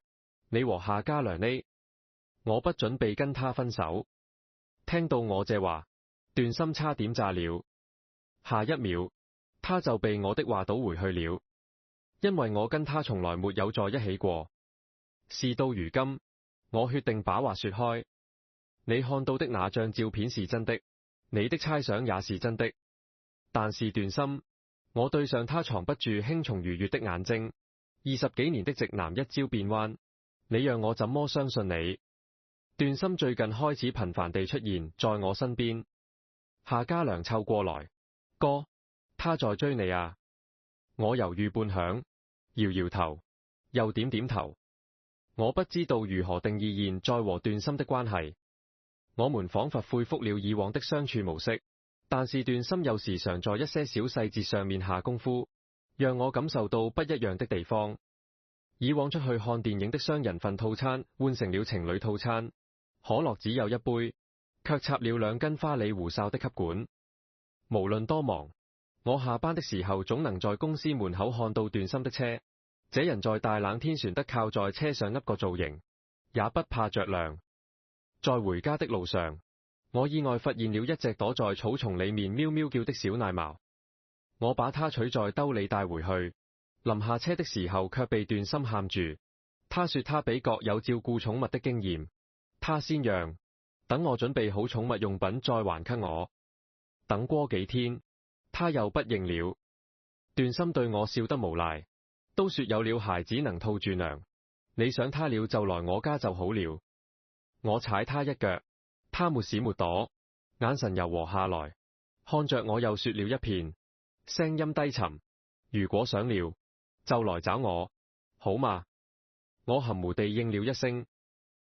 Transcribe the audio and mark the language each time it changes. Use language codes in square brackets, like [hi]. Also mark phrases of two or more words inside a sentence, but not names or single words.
[zh] 你和夏家良呢？我不準備跟他分手。聽到我這話，段心差點炸了。下一秒，他就被我的話倒回去了，因為我跟他從來沒有在一起過。事到如今，我決定把話說開。你看到的那張照片是真的，你的猜想也是真的，但是段心，我對上他藏不住輕鬆愉悅的眼睛。20幾年的直男一朝變彎，你讓我怎麼相信你？段心最近開始頻繁地出現在我身邊。夏家良湊過來，哥，他在追你啊？我猶豫半晌，搖搖頭，又點點頭。我不知道如何定義現在和段心的關係。我們仿佛恢復了以往的相處模式，但是段心有時常在一些小細節上面下功夫，讓我感受到不一樣的地方。以往出去看電影的雙人份套餐換成了情侶套餐，可樂只有一杯，卻插了2根花里胡哨的吸管。無論多忙，我下班的時候總能在公司門口看到段心的車。這人在大冷天旋得靠在車上一個造型，也不怕着涼。在回家的路上，我意外發現了一隻躲在草叢裡面喵喵叫的小奶貓。我把它取在兜裡帶回去，臨下車的時候卻被段心喊住。他說他比較有照顧寵物的經驗，他先讓，等我準備好寵物用品再還給我。等過幾天，他又不認了。段心對我笑得無賴，都說有了孩子能套住娘，你想他了就來我家就好了。我踩他一腳，他沒閃沒躲，眼神柔和下來，看着我又說了一遍，聲音低沉，如果想了，就來找我，好嗎？我含糊地應了一聲。